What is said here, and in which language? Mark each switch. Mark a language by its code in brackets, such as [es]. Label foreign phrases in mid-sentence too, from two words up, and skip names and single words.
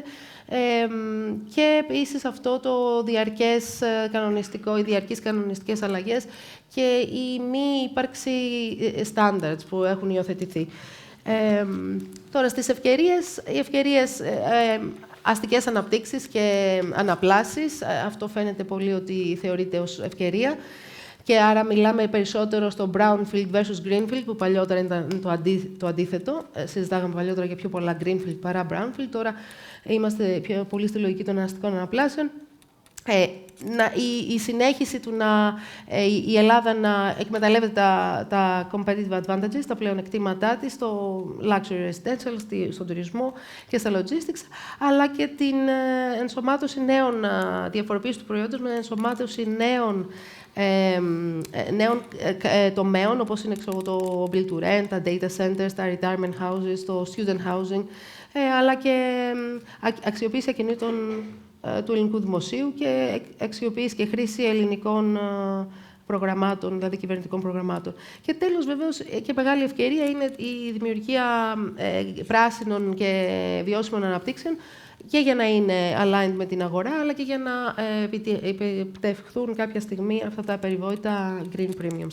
[el] Και επίσης αυτό το διαρκές κανονιστικό, οι διαρκείς κανονιστικές αλλαγές και η μη ύπαρξη standards που έχουν υιοθετηθεί. Τώρα, στις ευκαιρίες, οι ευκαιρίες αστικές αναπτύξεις και αναπλάσεις, αυτό φαίνεται πολύ ότι θεωρείται ως ευκαιρία. Και άρα μιλάμε περισσότερο στο [en] brownfield versus greenfield, [el] που παλιότερα ήταν το αντίθετο. Συζητάγαμε παλιότερα για πιο πολλά greenfield παρά brownfield. Τώρα είμαστε πιο πολύ στη λογική των αστικών αναπλάσεων. Η συνέχιση του η Ελλάδα να εκμεταλλεύεται τα [en] competitive advantages, [el] τα πλεονεκτήματά της, στο [en] luxury residential, [el] στον τουρισμό και στα logistics, αλλά και την ενσωμάτωση νέων, διαφοροποίηση του προϊόντος με ενσωμάτωση νέων τομέων, όπως είναι το [en] build to rent, [el] τα [en] data centers, [el] τα [en] retirement houses, [el] το [en] student housing, [el] αλλά και αξιοποίηση ακινήτων του ελληνικού δημοσίου και αξιοποίηση και χρήση ελληνικών προγραμμάτων, δηλαδή κυβερνητικών προγραμμάτων. Και τέλος, βεβαίως, και μεγάλη ευκαιρία είναι η δημιουργία πράσινων και βιώσιμων αναπτύξεων, και για να είναι aligned με την αγορά, αλλά και για να επιτευχθούν κάποια στιγμή αυτά τα περιβόητα [en] green premiums.